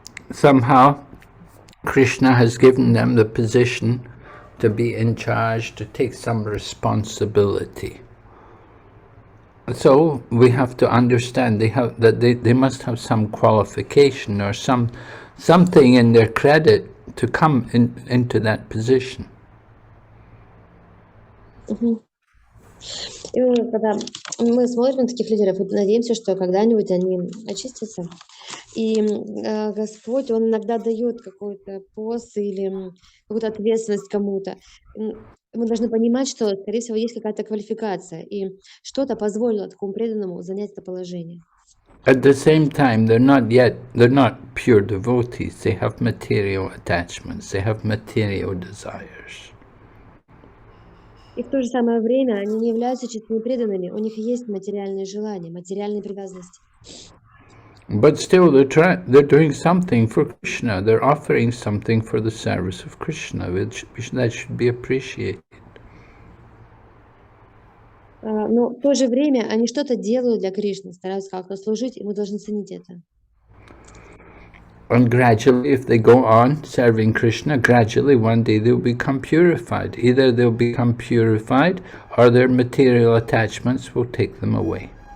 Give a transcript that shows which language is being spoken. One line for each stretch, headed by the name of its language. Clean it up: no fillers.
English: Somehow, Krishna has given them the position to be in charge, to take some responsibility. So we have to understand they must have some qualification or something in their credit to come into that position.
Russian: И когда мы смотрим на таких лидеров, мы надеемся, что когда-нибудь они очистятся. И Господь, Он иногда дает какой-то пост или какую-то ответственность кому-то. Мы должны понимать, что, скорее всего, есть какая-то квалификация, и что-то позволило такому преданному занять это положение.
English: At the same time, they're not pure devotees. They have material attachments. They have material desires.
Russian: И в то же самое время они не являются чистыми преданными. У них есть материальные желания, материальные привязанности.
English: But still, they're doing something for Krishna. They're offering something for the service of Krishna. That should be appreciated.
Russian: Но в то же время они что-то делают для Кришны, стараются как-то служить, и мы должны ценить это.
English: And gradually, if they go on serving Krishna, gradually one day they'll become purified. Either they'll become purified or their material attachments will take them away.